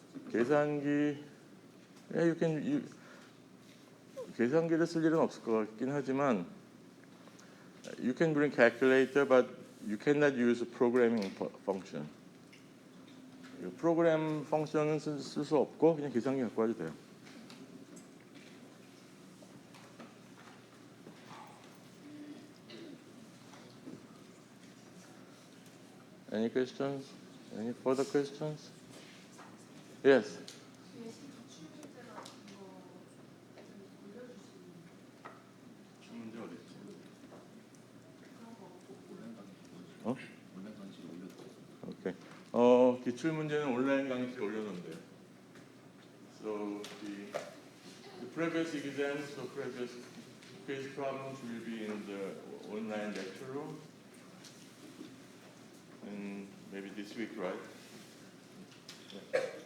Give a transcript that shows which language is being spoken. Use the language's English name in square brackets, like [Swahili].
[English] 계산기, yeah, [Korean] 계산기를 쓸 일은 없을 것 같긴 하지만 [English] you can bring calculator, but you cannot use a programming function. [Korean] 프로그램 펑션은 쓸 수 없고 그냥 계산기 갖고 와도 돼요. [English] Any questions? Any further questions? Yes. Okay. [Korean] 기출 문제는 온라인 강의실에 올려놓은데. [English] So the previous exams, the previous quiz problems will be in the online lecture room, and maybe this week, right? Yeah.